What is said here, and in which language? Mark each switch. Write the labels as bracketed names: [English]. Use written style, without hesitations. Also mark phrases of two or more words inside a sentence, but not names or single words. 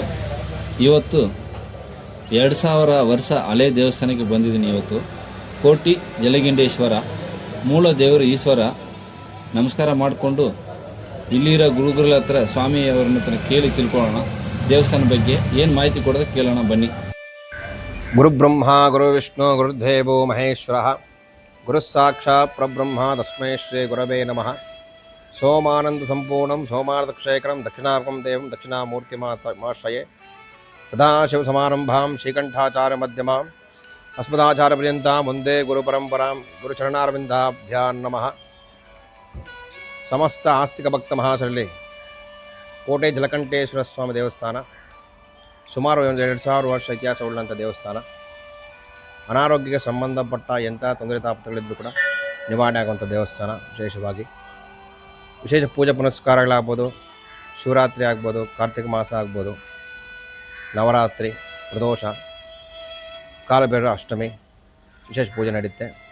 [Kannada] ಇವತ್ತು 2000 ವರ್ಷ ಹಳೆ ದೇವಸ್ಥಾನಕ್ಕೆ ಬಂದಿದ್ದೀನಿ. ಇವತ್ತು ಕೋಟಿ ಜಲಗಿಂಡೇಶ್ವರ ಮೂಲ ದೇವರು ಈಶ್ವರ. ನಮಸ್ಕಾರ ಮಾಡಿಕೊಂಡು ಇಲ್ಲಿರೋ ಗುರುಗಳ ಹತ್ರ ಸ್ವಾಮಿಯವ್ರನ್ನ ಹತ್ರ ಕೇಳಿ ತಿಳ್ಕೊಳ್ಳೋಣ. ದೇವಸ್ಥಾನ ಬಗ್ಗೆ ಏನು ಮಾಹಿತಿ ಕೊಡೋದು ಕೇಳೋಣ ಬನ್ನಿ. [Sanskrit] गुरुब्रह्मा गुरुविष्णु गुरुदेवो महेश्वरः गुरुस्साक्षात् परब्रह्म तस्मै श्री गुरवे नमः। सोमानन्दसम्पूर्णं सोमार्धक्षेखरं दक्षिणार्कं देवं दक्षिणामूर्तिमाश्रये सदाशिवसमारम्भां श्रीकण्ठाचार्यमध्यमाम् अस्मदाचार्यपर्यन्तां वन्दे गुरुपरम्परां गुरुचरणारविन्दाभ्यां नमः। समस्त आस्तिकभक्तमहाशरले [Kannada] ಕೋಟೆ ಜಲಕಂಠೇಶ್ವರ ಸ್ವಾಮಿ ದೇವಸ್ಥಾನ ಸುಮಾರು 2000 ವರ್ಷ ಇತಿಹಾಸವುಳ್ಳಂಥ ದೇವಸ್ಥಾನ. ಅನಾರೋಗ್ಯಕ್ಕೆ ಸಂಬಂಧಪಟ್ಟ ಎಂಥ ತೊಂದರೆ ತಾಪತ್ರಗಳಿದ್ದರೂ ಕೂಡ ನಿವಾರಣೆ ಆಗುವಂಥ ದೇವಸ್ಥಾನ. ವಿಶೇಷ ಪೂಜೆ ಪುನಸ್ಕಾರಗಳಾಗ್ಬೋದು, ಶಿವರಾತ್ರಿ ಆಗ್ಬೋದು, ಕಾರ್ತಿಕ ಮಾಸ ಆಗ್ಬೋದು, ನವರಾತ್ರಿ, ಪ್ರದೋಷ, ಕಾಲಭೈರವ ಅಷ್ಟಮಿ ವಿಶೇಷ ಪೂಜೆ ನಡೆಯುತ್ತೆ.